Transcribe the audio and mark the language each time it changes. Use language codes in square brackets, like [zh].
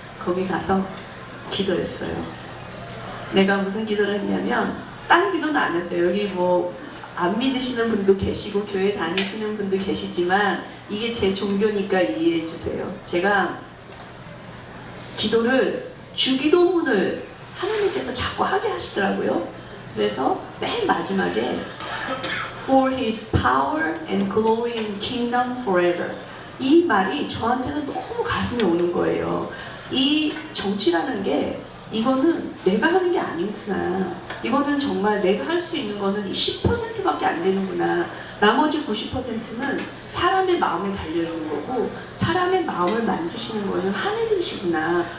[ko] 거기 가서 기도했어요. 내가 무슨 기도를 했냐면 다른 기도는 안 했어요. 여기 안 믿으시는 분도 계시고 교회 다니시는 분도 계시지만 이게 제 종교니까 이해해 주세요. 제가 기도를 주기도문을 하나님께서 자꾸 하게 하시더라고요. 그래서 맨 마지막에 [en] For His power and glory and kingdom forever. [ko] 이 말이 저한테는 너무 가슴에 오는 거예요. 이 정치라는 게 이거는 내가 하는 게 아니구나. 이거는 정말 내가 할 수 있는 거는 10%밖에 안 되는구나. 나머지 90%는 사람의 마음에 달려있는 거고 사람의 마음을 만지시는 거는 하늘이시구나.